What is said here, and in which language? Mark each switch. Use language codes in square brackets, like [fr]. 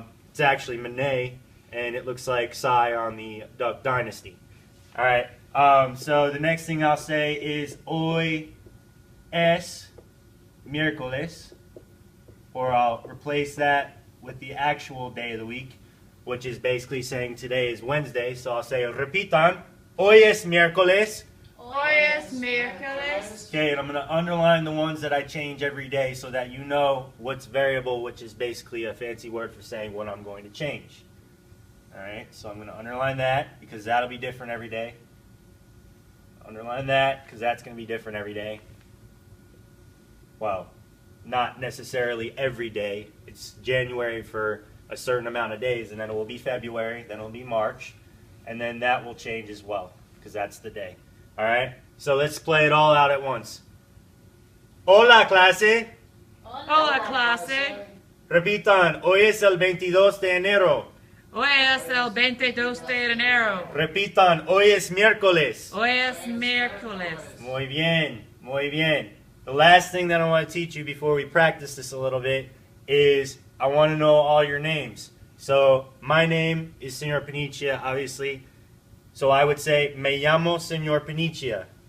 [en] It's actually Monet, and it looks like Sai on the Duck Dynasty. All right. So the next thing I'll say is [es] hoy es miércoles, [en] or I'll replace that with the actual day of the week, which is basically saying today is Wednesday. So I'll say [es] repitan, hoy es miércoles. Hoy es miércoles. [en] Okay, and I'm going to underline the ones that I change every day so that you know what's variable, which is basically a fancy word for saying what I'm going to change. Alright, so I'm going to underline that because that'll be different every day. Underline that because that's going to be different every day. Well, not necessarily every day. It's January for a certain amount of days, and then it will be February, then it will be March, and then that will change as well because that's the day. Alright, so let's play it all out at once. [es] Hola, clase. Hola, clase. Repitan, hoy es el 22 de enero. Hoy es el 22 de enero. Repitan, hoy es miércoles. Hoy es miércoles. Muy bien, muy bien. [en] The last thing that I want to teach you before we practice this a little bit is I want to know all your names. So my name is Señor Panicia, obviously. So I would say, [es] me llamo [en] Señor Panicia.